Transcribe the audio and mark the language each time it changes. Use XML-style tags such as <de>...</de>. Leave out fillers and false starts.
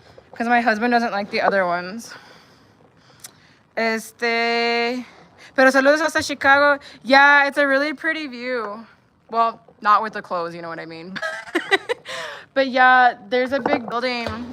<en>Because my husband doesn't like the other ones.</en> <es>Pero saludos hasta Chicago.</es> <en>Yeah, it's a really pretty view. Well, not with the clothes, you know what I mean. But yeah, there's a big building.</en>